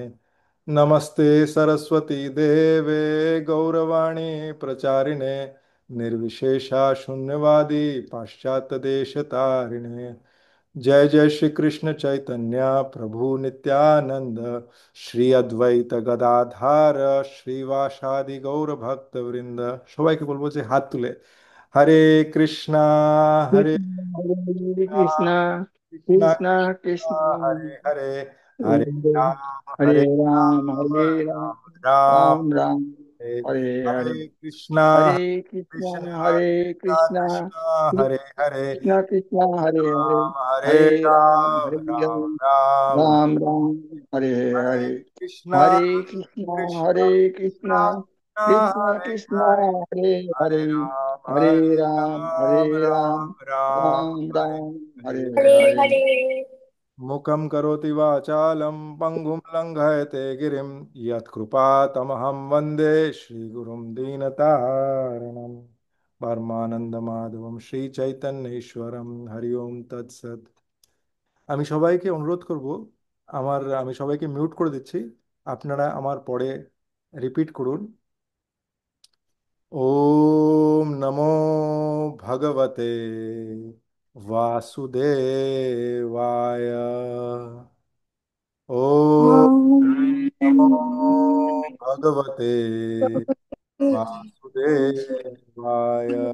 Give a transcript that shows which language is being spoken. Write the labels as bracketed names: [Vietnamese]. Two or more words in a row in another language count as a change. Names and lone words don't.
[Sanskrit] नमस्ते सरस्वती देवे गौरवाणी प्रचारिणे निर्विशेषा शून्यवादी पाश्चात्य देश तारिणे। जय जय श्री कृष्ण चैतन्य प्रभु नित्यानंद श्री अद्वैत गदाधार श्रीवासादि गौर भक्त वृंद। [Bangla] সবাইকে বলবো যে হাত তুলে [Sanskrit] হরে কৃষ্ণা হরে Hare কৃষ্ণা Krishna, কৃষ্ণা Krishna কৃষ্ণা Krishna, হরে হরে হরে Hare রাম হরে Hare Ram, রাম Hare Ram, রাম রাম Ram Ram, हरे Hare हरे Hare, कृष्णा Hare कृष्णा Krishna, Hare कृष्णा Krishna, कृष्णा हरे हरे Krishna Krishna, Hare Hare, राम हरे Hare Ram, राम Hare राम Ram, राम Ram Ram, Hare हरे Hare, कृष्णा Hare Krishna, कृष्णा Hare कृष्णा Krishna, Krishna हरे हरे Krishna, Hare हरे Hare, राम Hare हरे Ram, राम Hare Ram, राम राम Ram हरे Ram, हरे Hare हरे Hare. हरे। मुखं करोति वाचालं पङ्गुं लङ्घयते गिरिं यत्कृपातमहं वन्दे श्रीगुरुं दीनतारिणं परमानन्दमाधवं श्रीचैतन्येश्वरं हरि ओम तत्सत्। [Bangla] আমি সবাইকে অনুরোধ করব, আমি সবাইকে মিউট করে দিচ্ছি, আপনারা আমার পরে রিপিট করুন। [Sanskrit] ओम नमो भगवते वासुदेवाय। ओम नमो भगवते वासुदेवाय।